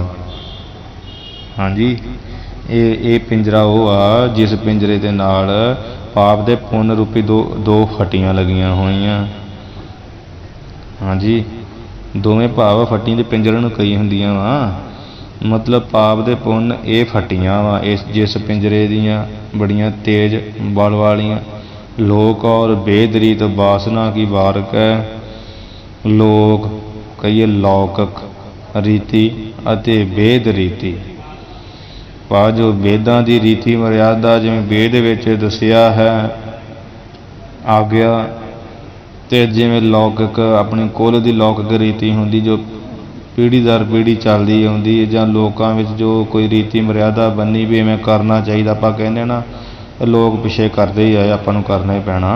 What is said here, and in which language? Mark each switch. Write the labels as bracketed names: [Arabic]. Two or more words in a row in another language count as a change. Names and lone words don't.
[Punjabi] ਹਾਂਜੀ, ਇਹ ਪਿੰਜਰਾ ਉਹ ਆ ਜਿਸ ਪਿੰਜਰੇ ਦੇ ਨਾਲ ਪਾਪ ਦੇ ਪੁੰਨ ਰੂਪੀ ਦੋ ਫੱਟੀਆਂ ਲੱਗੀਆਂ ਹੋਈਆਂ। ਹਾਂਜੀ, ਦੋਵੇਂ ਭਾਵ ਫੱਟੀਆਂ ਦੇ ਪਿੰਜਰੇ ਨੂੰ ਕਈ ਹੁੰਦੀਆਂ ਵਾ, ਮਤਲਬ ਪਾਪ ਦੇ ਪੁੰਨ ਇਹ ਫੱਟੀਆਂ ਵਾ, ਜਿਸ ਪਿੰਜਰੇ ਦੀਆਂ ਬੜੀਆਂ ਤੇਜ਼ ਬਲ ਵਾਲੀਆਂ, [Hindi] लोक और वेद रीत वासना की बारक है। [Punjabi] ਲੋਕ ਕਹਿਏ ਲੌਕਿਕ ਰੀਤਿ ਅਤੇ ਵੇਦ ਰੀਤਿ। ਪਾ ਜੋ वेदां ਦੀ ਰੀਤੀ ਮਰਿਆਦਾ ਜਿਵੇਂ वेद ਵਿੱਚ ਦੱਸਿਆ ਹੈ ਆਗਿਆ, ਅਤੇ ਜਿਵੇਂ ਲੌਕਿਕ ਆਪਣੀ ਕੁਲ ਦੀ ਲੌਕਿਕ ਰੀਤੀ ਹੁੰਦੀ ਜੋ ਪੀੜ੍ਹੀ ਦਰ ਪੀੜ੍ਹੀ ਚੱਲਦੀ ਆਉਂਦੀ, ਜਾਂ ਲੋਕਾਂ ਵਿੱਚ ਜੋ ਕੋਈ ਰੀਤੀ ਮਰਿਆਦਾ ਬੰਨੀ ਵੀ ਇਵੇਂ ਕਰਨਾ ਚਾਹੀਦਾ, ਆਪਾਂ ਕਹਿੰਦੇ ਨਾ ਲੋਕ ਪਿੱਛੇ ਕਰਦੇ ਹੀ ਆਏ, ਆਪਾਂ ਨੂੰ ਕਰਨਾ ਹੀ ਪੈਣਾ।